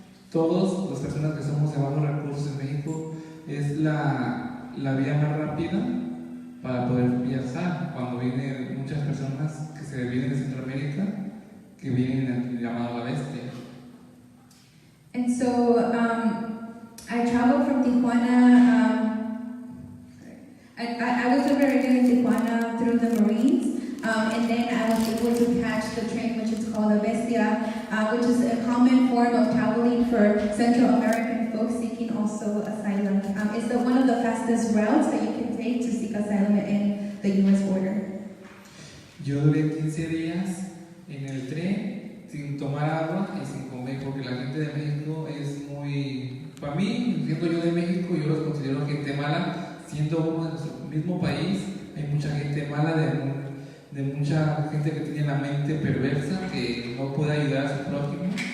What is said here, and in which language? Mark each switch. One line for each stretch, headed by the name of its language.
Spanish: Todas las personas que somos de bajos recursos en México es la vía más rápida para poder viajar. Cuando vienen muchas personas que se vienen de Centroamérica, que vienen en el llamado La Bestia.
English: And so I traveled from Tijuana. I was liberated in Tijuana through the Marines, and then I was able to catch the train, which is called La Bestia, which is a common form of traveling for Central American folks seeking also asylum. It's one of the fastest routes that you can take to seek asylum in the U.S. border.
Spanish: Yo duré 15 días en el tren sin tomar agua y sin comer, porque la gente de México es muy... Para mí, siendo yo de México, yo los considero gente mala. Siendo uno de nuestro mismo país, hay mucha gente mala, de mucha gente que tiene la mente perversa, que no puede ayudar a su prójimo.